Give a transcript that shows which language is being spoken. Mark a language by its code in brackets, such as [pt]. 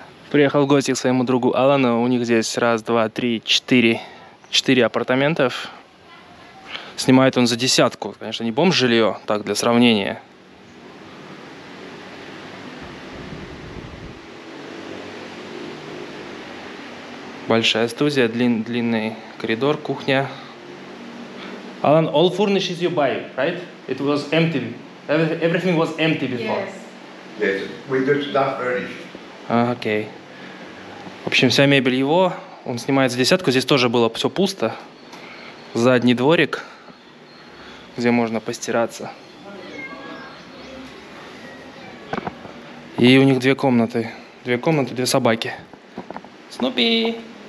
[ru] Приехал в гости к своему другу Алану. У них здесь 1, 2, 3, 4 апартаментов. Снимает он за 10. Конечно, не бомж-жилье, так, для сравнения. Большая студия, длинный коридор, кухня. [en] Alan, all furnishes you buy, right? It was empty. Everything was empty before. Yes. Yes, we just not furnished. [ru] Окей. В общем, вся мебель его. Он снимает за 10. Здесь тоже было все пусто. Задний дворик, где можно постираться. И у них 2 комнаты. 2 комнаты, 2 собаки. Снупи!